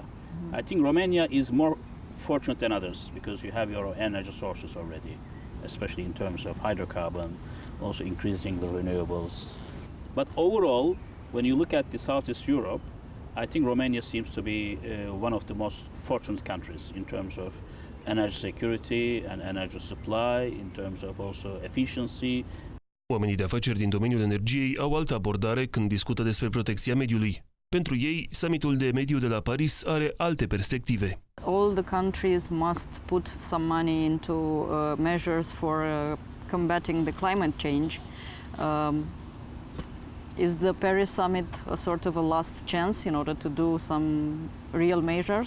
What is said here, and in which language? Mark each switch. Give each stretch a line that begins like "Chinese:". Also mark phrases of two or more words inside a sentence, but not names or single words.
English: I think Romania is more fortunate than others because you have your energy sources already, especially in terms of hydrocarbon, also increasing the renewables. But overall, when you look at the Southeast Europe, I think Romania seems to be one of the most fortunate countries in terms of energy security and energy supply, in terms of also efficiency.
Romanian: Oamenii de afaceri din domeniul energiei au altă abordare când discută despre protecția mediului. Pentru ei, summitul de mediu de la Paris are alte perspective.
English: All the countries must put some money into measures for combating the climate change. Is the Paris summit a sort of a last chance in order to do some real measures?